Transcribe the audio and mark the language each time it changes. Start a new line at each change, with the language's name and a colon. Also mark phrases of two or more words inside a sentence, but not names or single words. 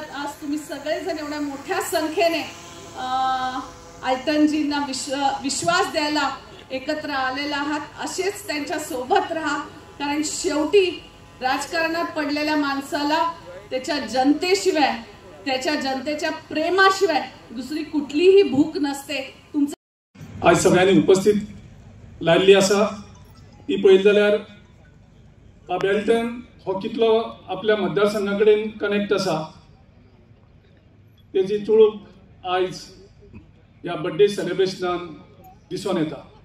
Marathi: आज तुम्ही सगळेजण एवढ्या मोठ्या संख्येने अल्टनजींना विश्वास द्यायला एकत्र आलेला आहात. असेच त्यांच्या सोबत राहा, कारण शेवटी राजकारणात पडलेल्या माणसाला त्याच्या जनतेशिवाय, त्याच्या जनतेच्या प्रेमाशिवाय दुसरी कुठलीही भूक नसते. तुमचं
Konkani: आज सगळ्यांनी उपस्थित लायल्ली आसा ती पळयत जाल्यार बाब एल्टन हो कितलो आपल्या मतदारसंघा कडेन कनेक्ट आसा तेजी चुळूक आयज ह्या
English: birthday celebration
Konkani: दिसून येता.